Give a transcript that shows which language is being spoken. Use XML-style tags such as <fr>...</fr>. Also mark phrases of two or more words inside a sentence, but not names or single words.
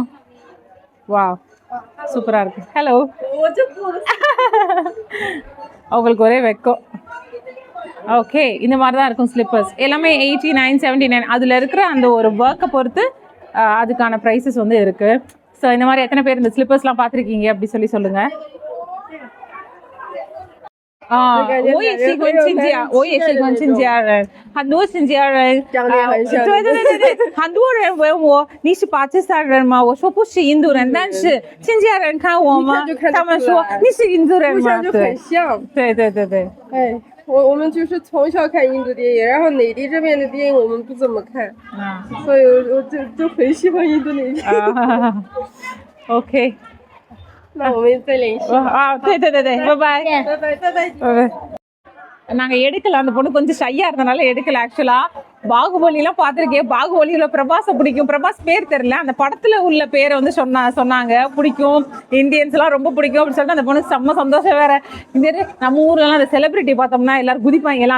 <ta>வா சூப்பராக இருக்கு. ஹலோ அவங்களுக்கு ஒரே வெக்கம். ஓகே இந்த மாதிரி தான் இருக்கும் ஸ்லிப்பர்ஸ் எல்லாமே 89, 79. அதில் இருக்கிற அந்த ஒரு ஒர்க்கை பொறுத்து அதுக்கான ப்ரைஸஸ் வந்து இருக்குது. ஸோ இந்த மாதிரி எத்தனை பேர் இந்த ஸ்லிப்பர்ஸ்லாம் பார்த்துருக்கீங்க அப்படி சொல்லுங்கள்.</ta> <zh>我也喜欢新疆，我也喜欢新疆人，很多新疆人长得很像。对，很多人问我你是巴基斯坦人吗？我说不是印度人，但是新疆人看我吗？他们说你是印度人吗？就很像。对。哎，我们就是从小看印度电影，然后内地这边的电影我们不怎么看，所以我就很喜欢印度那边。 OK。那我们再联系。对，拜拜。拜拜。</zh> <ta>நாங்கள் எடுக்கல. அந்த பொண்ணு கொஞ்சம் ஷையாக இருந்தனால எடுக்கல. ஆக்சுவலாக பாகுபலிலாம் பார்த்துருக்கேன். பாகுபலியில் பிரபாஸை பிடிக்கும். பிரபாஸ் பேர் தெரில. அந்த படத்தில் உள்ள பேரை வந்து சொன்னாங்க பிடிக்கும். இந்தியன்ஸ்லாம் ரொம்ப பிடிக்கும் அப்படின்னு சொல்லிட்டு அந்த பொண்ணு செம்ம சந்தோஷம் வேறு. இந்த நம்ம ஊர்லலாம் அந்த செலிபிரிட்டி பார்த்தோம்னா எல்லோரும் குதிப்பாங்க எல்லாம்.</ta>